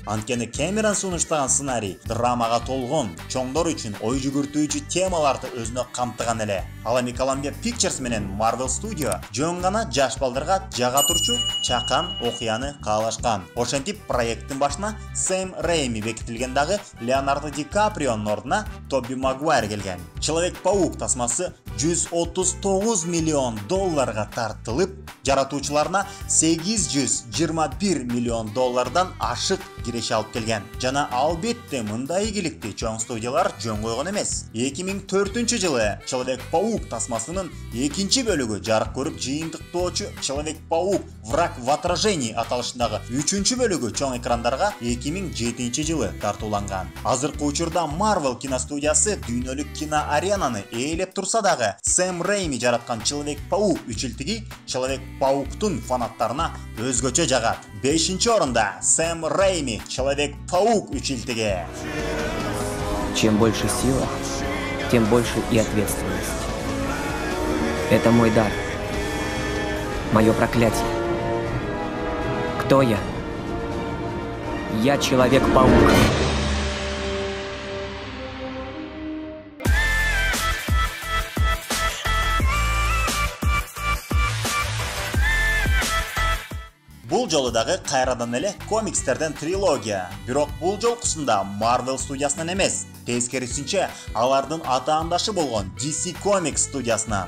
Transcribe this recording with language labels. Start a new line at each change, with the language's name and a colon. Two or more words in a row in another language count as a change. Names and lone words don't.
Kyrgyz: Анткени Кэмерон сунуштаган сценарий драмага толгон, чоңдор үчүн ой жүгүртүүчү темаларды өзүнө камтыган эле. Ал эми Columbia Pictures менен Marvel Studio жөн гана жаш балдарга жага турчу чакан окуяны каалашкан. Ошентип проекттин башына Сэм Рэйми бекитилген дагы Леонардо Ди Каприонун ордуна Тобби Магуайр келген. Человек-паук тасмасы $139 миллион тартылып, жаратуучуларына $821 миллион ашык киреше алып келген. Жана албетте мындай ийгиликти чоң студиялар жөн койгон эмес. 2004-жылы Человек-паук тасмасынын экинчи бөлүгү жарык көрүп, жыйынтыктоочу Человек-паук Враг в отражении аталышындагы 3-чү бөлүгү чоң экрандарга 2007-жылы тартууланган. Азыркы учурда Marvel киностудиясы дүйнөлүк кино аренаны ээлеп турса дагы, Сэм Рэйми жараткан Человек-паук 3-илтиги Человек-пауктун фанаттарына өзгөчө жагат. 5-орунда Сэм Рэйми Человек-паук 3-илтиги.
Russian: Чем больше сила, тем больше и ответственность. Это мой дар, мое проклятие. Кто я? Я Человек-паук.
Kyrgyz: Бул жолу дагы кайрадан эле комикстерден трилогия. Бирок бул жолкусунда Marvel студиясынан эмес, тескерисинче алардын атаандашы болгон DC Comics студиясынан.